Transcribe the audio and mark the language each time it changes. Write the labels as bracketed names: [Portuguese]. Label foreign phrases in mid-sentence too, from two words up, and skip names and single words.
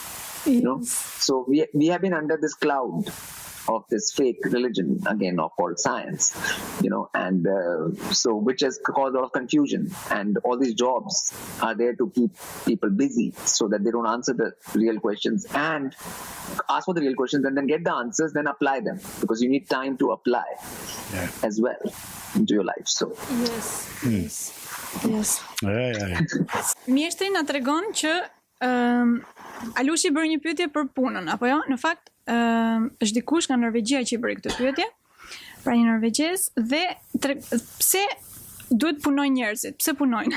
[English] So we have been under this cloud of this fake religion again called science, and so which has caused a lot of confusion, and all these jobs are there to keep people busy so that they don't answer the real questions and ask for the real questions and then get the answers, then apply them, because you need time to apply as well into your life. So yes. [Albanian] Mjeshtri na tregon që Alush i bëri një pyetje për punën, apo jo? Në fakt, është dikush nga Norvegjia që i bëri këtë pyetje, pra një norvegjes, dhe pse duhet punojnë njerëzit? Pse punojnë?